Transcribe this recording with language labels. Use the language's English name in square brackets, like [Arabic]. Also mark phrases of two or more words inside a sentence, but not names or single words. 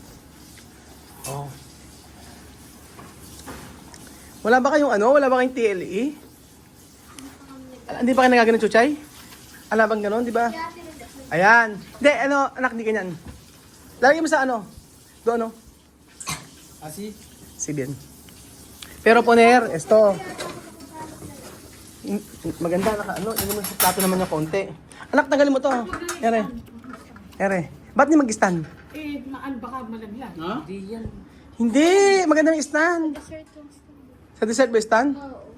[Filipino] Wala ba kayong Wala ba kayong TLE? Hindi ba kayo nagagano, Chuchay? Alam bang ganon, di ba? Ayan. Hindi, anak, hindi ganyan. Lagay mo sa Doon, [Chavacano] Asi? Si bien. Pero poner, esto. [Filipino] Maganda, hindi mo sa plato naman yung konti. Anak, tanggalin mo to. Ere. Ba't di mag-stand? Baka malaglag. Ha? Di yan. Hindi, maganda yung stand. Dessert yung Sa dessert ba yung stand? Oo.